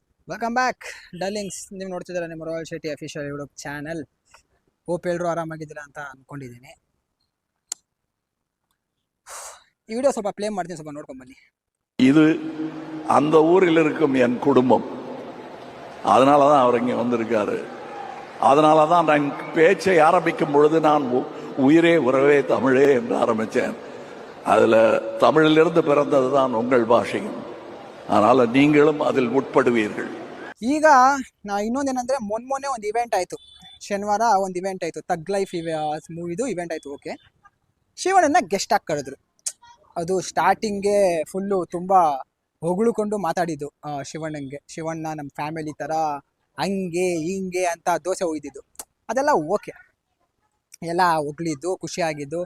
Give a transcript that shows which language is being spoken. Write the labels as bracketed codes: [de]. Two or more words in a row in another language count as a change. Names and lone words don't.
[en] Welcome back darlings. [kn] ನೀವು ನೋಡ್ತಿದ್ದೀರಾ ನಿಮ್ಮ ರಾಯಲ್ ಶೆಟ್ಟಿ [en] official YouTube channel. [kn] ಹೋಪ್ ಎಲ್ಲರೂ ಆರಾಮಾಗಿದ್ದೀರಾ ಅಂತ ಅಂದ್ಕೊಂಡಿದ್ದೀನಿ. ಈ ವಿಡಿಯೋ ಸ್ವಲ್ಪ ಪ್ಲೇ ಮಾಡ್ತೀನಿ, ಸ್ವಲ್ಪ ನೋಡ್ಕೊಂಬನ್ನಿ. [ta] இது அந்த ஊரில் இருக்கும் என் குடும்பம். அதனால தான் அவர் இங்கே வந்திருக்காரு. அதனால தான் நான் பேச்சை ஆரம்பிக்கும் பொழுது நான் உயிரே உறவே தமிழே என்று ஆரம்பித்தேன். அதில் தமிழிலிருந்து பிறந்தது தான் உங்கள் பாஷையும். அதனால் நீங்களும் அதில் உட்படுவீர்கள். [kn] ಈಗ ನಾ ಇನ್ನೊಂದೇನಂದ್ರೆ ಮೊನ್ನೆ ಒಂದು ಇವೆಂಟ್ ಆಯಿತು. ಶನಿವಾರ ಒಂದು ಇವೆಂಟ್ ಆಯಿತು, ತಗ್ ಲೈಫ್ ಮೂವಿದು ಇವೆಂಟ್ ಆಯಿತು. ಓಕೆ, ಶಿವಣ್ಣನ ಗೆಸ್ಟ್ ಆಗಿ ಕರೆದ್ರು. ಅದು ಸ್ಟಾರ್ಟಿಂಗ್ಗೆ ಫುಲ್ಲು ತುಂಬ ಹೊಗಳುಕೊಂಡು ಮಾತಾಡಿದ್ದು ಶಿವಣ್ಣ ನಮ್ಮ ಫ್ಯಾಮಿಲಿ ಥರ ಹಂಗೆ ಹಿಂಗೆ ಅಂತ ದೋಸೆ ಒಯ್ದಿದ್ದು ಅದೆಲ್ಲ ಓಕೆ, ಎಲ್ಲ ಹೊಗಳಿದ್ದು ಖುಷಿಯಾಗಿದ್ದು.